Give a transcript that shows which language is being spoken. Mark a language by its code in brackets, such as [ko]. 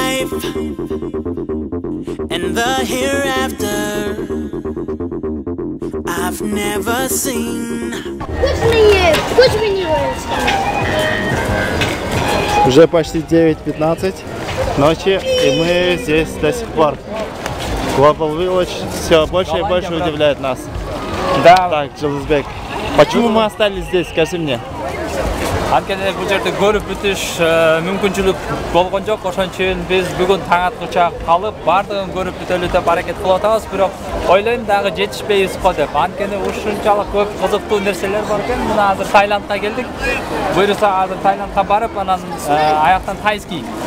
[ru] And the hereafter I've never seen. Which menu is? Уже почти 9:15 ночи, и мы здесь до сих пор. Global Village все больше и больше удивляет нас. Да. Так, Жылдызбек, почему мы остались здесь, скажи мне? [ky] Анткени бул жерде көрүп бүтүш мүмкүнчүлүк болгон жок. Ошон үчүн биз бүгүн таң аткыча калып, бардыгын көрүп бүтөлү деп аракет кылып атабыз, бирок ойлойм дагы жетишпейбиз го деп. Анткени ушунчалык көп кызыктуу нерселер бар экен. Мына азыр Таиландка келдик. Буюрса азыр Таиландка барып, анан аяктан тайский.